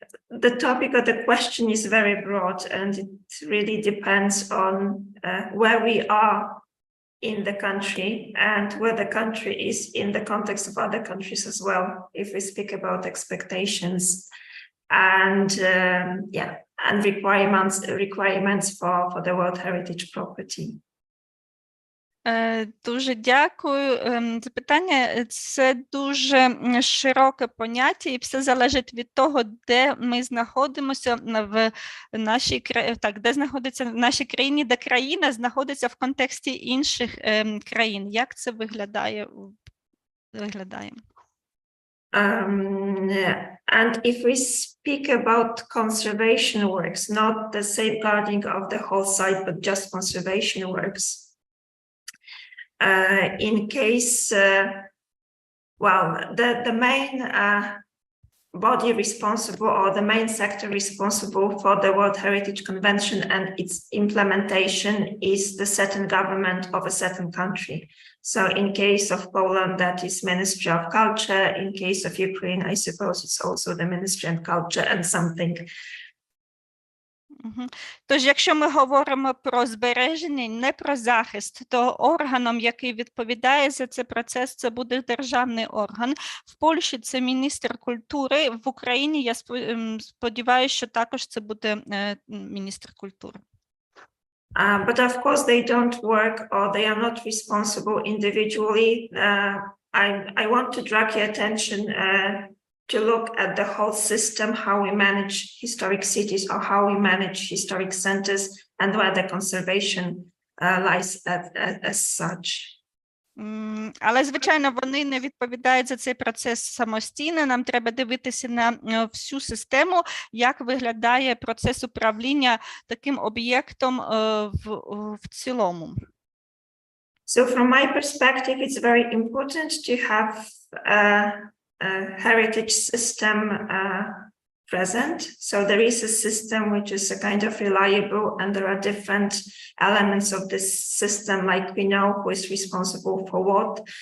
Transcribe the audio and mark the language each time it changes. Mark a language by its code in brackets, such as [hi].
[en] The topic of the question is very broad, and it really depends on where we are in the country and where the country is in the context of other countries as well, if we speak about expectations and and requirements for the World Heritage property. [uk] Дуже дякую. Запитання – це дуже широке поняття, і все залежить від того, де ми знаходимося в нашій де знаходиться в нашій країні, де країна знаходиться в контексті інших країн. Як це виглядає? [en] And if we speak about conservation works, not the safeguarding of the whole site, but just conservation works, in case, well, the main body responsible or the main sector responsible for the World Heritage Convention and its implementation is the certain government of a certain country. So in case of Poland, that is Ministry of Culture. In case of Ukraine, I suppose it's also the Ministry of Culture and something. [uk] Тож, якщо ми говоримо про збереження, не про захист, то органом, який відповідає за цей процес, це буде державний орган. В Польщі це міністр культури, в Україні, я сподіваюся, що також це буде міністр культури. [en] But of course, they don't work or they are not responsible individually. I want to drag your attention to look at the whole system, how we manage historic cities or how we manage historic centers and where the conservation lies as such. [uk] Але, звичайно, вони не відповідають за цей процес самостійно. Нам треба дивитися на всю систему, як виглядає процес управління таким об'єктом в цілому. [en] So from my perspective, it's very important to have a heritage system present. So there is a system which is a kind of reliable, and there are different elements of this system, like we know who is responsible for what.